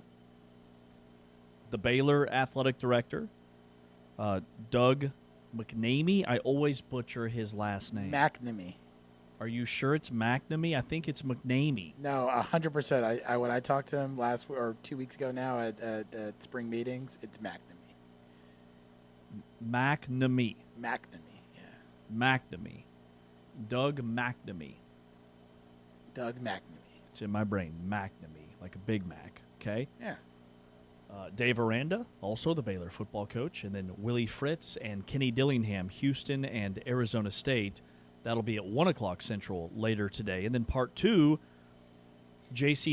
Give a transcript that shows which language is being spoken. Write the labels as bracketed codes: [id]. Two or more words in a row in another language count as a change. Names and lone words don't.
[en] The Baylor Athletic Director, Doug McNamee. I always butcher his last name. McNamee. Are you sure it's McNamee? I think it's McNamee. No, 100%. I when I talked to him 2 weeks ago now at spring meetings, it's McNamee. McNamee. McNamee, yeah. McNamee. Doug McNamee. Doug McNamee. It's in my brain. McNamee, like a Big Mac. Okay? Yeah. Dave Aranda, also the Baylor football coach, and then Willie Fritz and Kenny Dillingham, Houston and Arizona State. That'll be at 1 o'clock Central later today. And then part 2, J.C.